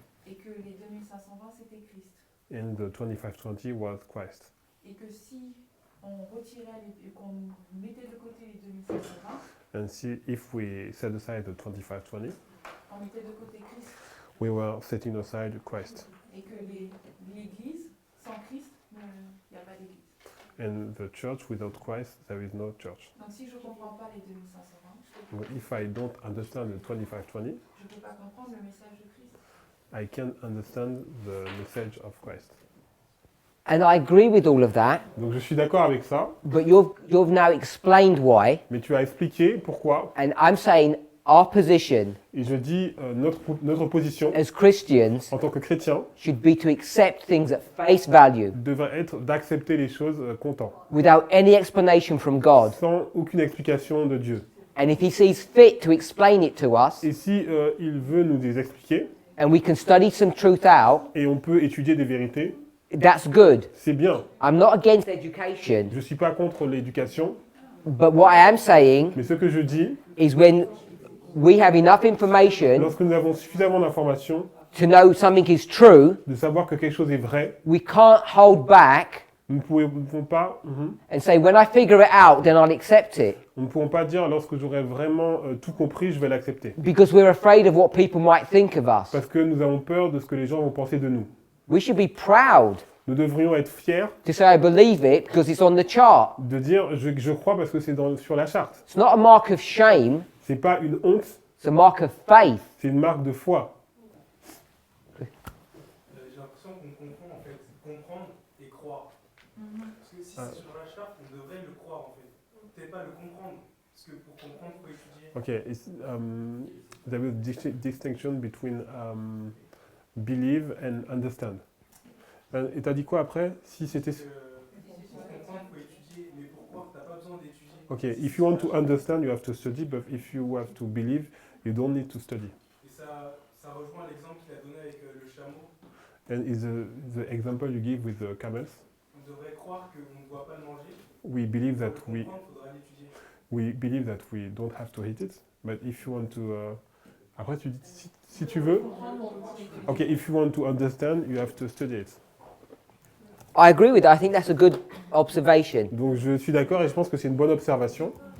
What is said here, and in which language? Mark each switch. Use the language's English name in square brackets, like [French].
[French] et que les 2520 c'était Christ. [English] and the 2520 was Christ. [French] Et que si on retirait et qu'on mettait de côté les 2520, [English] And see, if we set aside the 2520, [French] on mettait de côté Christ. [English] we were setting aside Christ. [French] Et que l'église, sans Christ, il n'y a pas d'église. [English] And the church without Christ, there is no church. [French] Donc si je ne comprends pas les 2520, [English] But if I don't understand the 2520, [French] je ne peux pas comprendre le message de Christ. [English] I can't understand the message of Christ. And I agree with all of that, [French] Donc je suis d'accord avec ça, [English] but you've now explained why, [French] mais tu as expliqué pourquoi. [English] and I'm saying our position [French] Et je dis notre position [English] as Christians [French] en tant que chrétien [English] should be to accept things at face value [French] devrait être d'accepter les choses content, [English] without any explanation from God. [French] sans aucune explication de Dieu. [English] And if He sees fit to explain it to us, [French] Et si il veut nous les expliquer, [English] and we can study some truth out, [French] et on peut étudier des vérités, [English] that's good. [French] c'est bien. [English] I'm not against education, [French] Je ne suis pas contre l'éducation, [English] but what I am saying [French] mais ce que je dis, [English] is when we have enough information [French] lorsque nous avons suffisamment d'informations, [English] to know something is true, [French] de savoir que quelque chose est vrai, [English] we can't hold back [French] nous ne pouvons pas, [English] and say, when I figure it out, then I'll accept it. [French] nous ne pouvons pas dire lorsque j'aurai vraiment tout compris, je vais l'accepter. [English] Because we're afraid of what people might think of us. [French] Parce que nous avons peur de ce que les gens vont penser de nous. [English] We should be proud [French] Nous devrions être fiers [English] to say, I believe it because it's on the chart. [French] de dire je crois parce que c'est sur la charte. [English] It's not a mark of shame, [French] C'est pas une honte, [English] it's a mark of faith. [French] c'est une marque de foi. J'ai l'impression qu'on confond en fait comprendre et croire. Parce que si c'est sur la charte, on devrait le croire en fait. Peut-être pas le comprendre. Parce que pour comprendre, il faut étudier. [English] Okay, there is a distinction between believe and understand. [French] Et t'as dit quoi après? Si c'était... Pour comprendre, il faut étudier. Mais pour croire, tu n'as pas besoin d'étudier. [English] Okay, if you want to understand, you have to study, but if you have to believe, you don't need to study. [French] Et ça rejoint l'exemple qu'il a donné avec le chameau. [English] And is the example you give with the camels? [French] On devrait croire qu'on ne doit pas le manger. [English] We believe that [French] Pour le comprendre, il faudra l'étudier. [English] we believe that we don't have to eat it, but if you want to... [French] après, tu dis, si tu veux... [English] Okay, if you want to understand, you have to study it. I agree with that. I think that's a good observation. [French] Donc je suis d'accord et je pense que c'est une bonne observation.